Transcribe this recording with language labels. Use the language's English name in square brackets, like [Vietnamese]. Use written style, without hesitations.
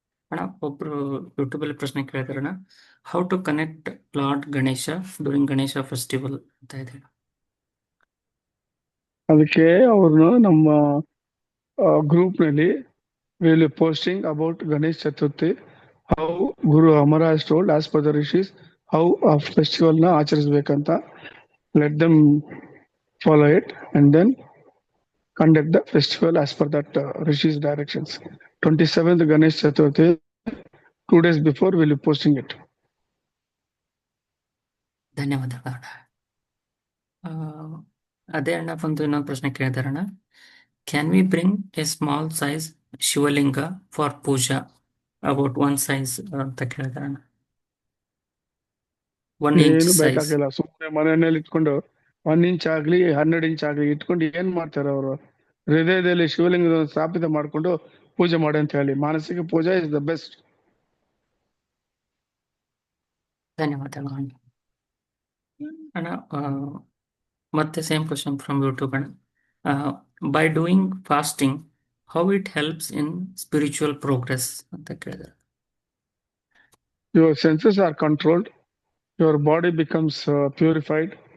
[Kannada] ಅಣ್ಣ, ಒಬ್ರು ಯೂಟ್ಯೂಬ್ ಅಲ್ಲಿ ಪ್ರಶ್ನೆ ಕೇಳಿದಾರಣ್ಣ, [English] how to connect lord Ganesha during Ganesha festival [Kannada] ಅಂತ ಇದೆ. ಅದಕ್ಕೆ ಅವ್ರನ್ನು ನಮ್ಮ ಗ್ರೂಪ್ ನಲ್ಲಿ [English] will posting about Ganesh Chaturthi, how Guru Amara has told as per the rishis how [Kannada] ಆ ಫೆಸ್ಟಿವಲ್ ನ ಆಚರಿಸಬೇಕಂತ. [English] Let them follow it and then conduct the festival as per that Rishi's directions. 27th Ganesh Chaturthi, 2 days before we'll be posting it. [Kannada] ಧನ್ಯವಾದಗಳು ಅಣ್ಣ. ಅದೇ ಅಣ್ಣ, ಒಂದು ಇನ್ನೊಂದು ಪ್ರಶ್ನೆ ಕೇಳಿದಾರಣ್ಣ, [English] can we bring a small size Shivalinga for puja about 1 size [Kannada] ಅಂತ ಕೇಳಿದಾರಣ್ಣ. [English] 1 inch [Kannada] ಏನು [English] size. [Kannada] ಬೇಕಾಗಿಲ್ಲ, ಸುಮ್ಮನೆ ಮನೆಯಲ್ಲಿ ಇಟ್ಕೊಂಡು 1 inch ಆಗ್ಲಿ 12 inch ಆಗ್ಲಿ ಇಟ್ಕೊಂಡು ಏನ್ ಮಾಡ್ತಾರೆ ಅವರು? ಹೃದಯದಲ್ಲಿ ಶಿವಲಿಂಗ ಸ್ಥಾಪಿತ ಮಾಡ್ಕೊಂಡು ಪೂಜೆ ಮಾಡಿ ಅಂತ ಹೇಳಿ. [English] ಮಾನಸಿಕ puja is the best. [Kannada] ಧನ್ಯವಾದಗಳು ಅಣ್ಣ. [English] ಅಣ್ಣ, ಮತ್ತೆ same question from YouTube ಅಣ್ಣ. By doing fasting how it helps in spiritual progress [Kannada] ಅಂತ ಕೇಳಿದಾರೆ. [English] Your senses are controlled, your body becomes purified.